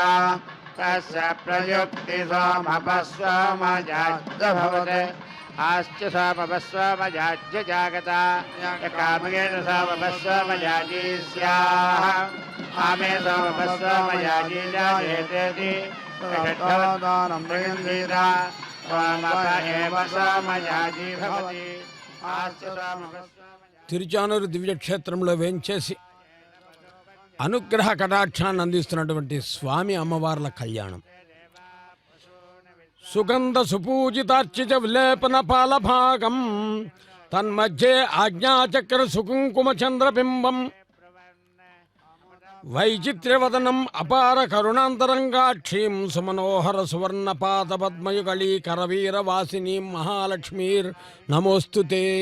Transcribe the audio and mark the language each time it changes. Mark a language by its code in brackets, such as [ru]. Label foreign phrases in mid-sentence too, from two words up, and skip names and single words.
[sa] तस्य प्रयुक्ति सोमपस्वमयाज्य भवते आश्च सोमपस्वमयाज्य जागता यकामयेत सोमपस्वमयाजी स्यात् आमे सोमपस्वमयाजी जायेतेति षड्होदारं प्रयुञ्जीत सोमप एव सोमयाजी भवति आश्च सोमपस्वमयाजी [te] తిరుచానూరు దివ్యక్షేత్రంలో వేంచేసి అనుగ్రహ కటాక్షాన్ని అందిస్తున్నటువంటి స్వామి అమ్మవార్ల కళ్యాణం. [sa] సుగంధ సుపూజితార్చిత విలేపన పాలభాగం తన్మధ్యే ఆజ్ఞాచక్ర సుకుంకుమ చంద్రబింబం వైచిత్ర్యవదనం అపార కరుణాంతరంగాక్షీం సుమనోహర సువర్ణపాద పద్మయుగళీ కరవీర వాసినీం మహాలక్ష్మీర్ నమోస్తుతే.